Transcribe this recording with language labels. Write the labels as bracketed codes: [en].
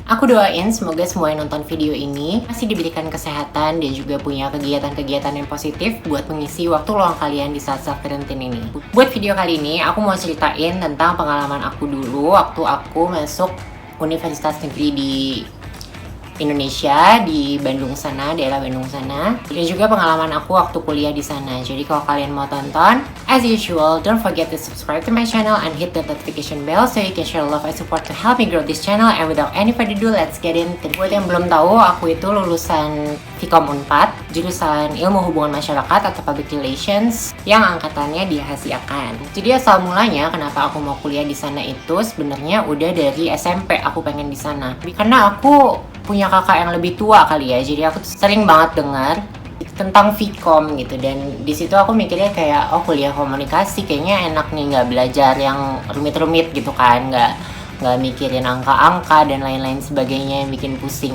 [id] Aku doain semoga semua yang nonton video ini masih diberikan kesehatan dan juga punya kegiatan-kegiatan yang positif buat mengisi waktu luang kalian di saat-saat karantina ini. Buat video kali ini, aku mau ceritain tentang pengalaman aku dulu waktu aku masuk Universitas Negeri di Indonesia, di Bandung sana, daerah Bandung sana. Dan juga pengalaman aku waktu kuliah di sana. Jadi kalau kalian mau tonton, [en] as usual, don't forget to subscribe to my channel and hit the notification bell so you can share love and support to help me grow this channel. And without any further ado, let's get into it. [id] Buat yang belum tahu, aku itu lulusan Vkom Unpad, jurusan Ilmu Hubungan Masyarakat atau Public Relations yang angkatannya diahasiakan. Jadi asal mulanya kenapa aku mau kuliah di sana itu sebenarnya udah dari SMP aku pengen di sana. Karena aku punya kakak yang lebih tua kali ya, jadi aku sering banget dengar tentang Vkom gitu, dan di situ aku mikirnya kayak kuliah komunikasi kayaknya enak nih, nggak belajar yang rumit-rumit gitu kan, nggak mikirin angka-angka dan lain-lain sebagainya yang bikin pusing.